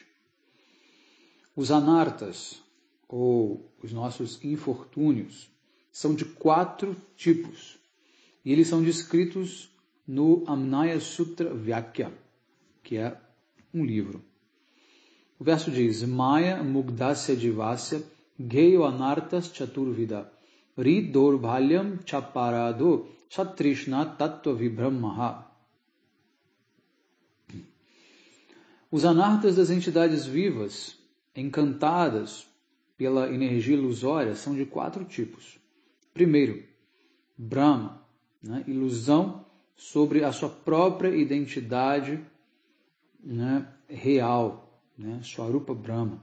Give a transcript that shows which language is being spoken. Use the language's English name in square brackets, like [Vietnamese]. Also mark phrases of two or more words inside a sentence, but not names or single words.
[Portuguese] Os anartas, ou os nossos infortúnios, são de 4 tipos, e eles são descritos no Amnaya Sutra Vyakya, que é um livro. O verso diz: [Sanskrit] Maya Mugdasya Jivasya Geyo Anartas Chaturvida Ridorbalyam Chaparado Satrishna Tattva Vibrammaha. [Portuguese] Os anartas das entidades vivas, encantadas pela energia ilusória, são de 4 tipos. Primeiro, Brahma, ilusão sobre a sua própria identidade real, [Sanskrit] Swarupa Brahma.